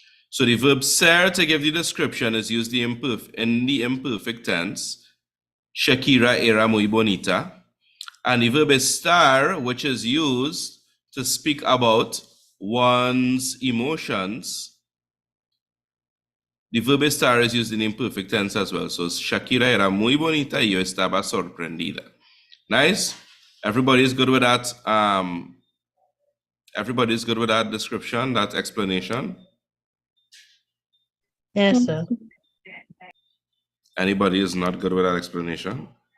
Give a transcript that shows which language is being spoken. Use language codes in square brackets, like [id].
[en] So the verb ser to give the description is used in the imperfect tense. [es] Shakira era muy bonita. [en] And the verb estar, which is used to speak about one's emotions, the verb estar is used in imperfect tense as well. [es] So Shakira era muy bonita y yo estaba sorprendida. [en] Nice? Everybody's good with that? Everybody's good with that description, that explanation? Yes, sir. Anybody is not good with that explanation?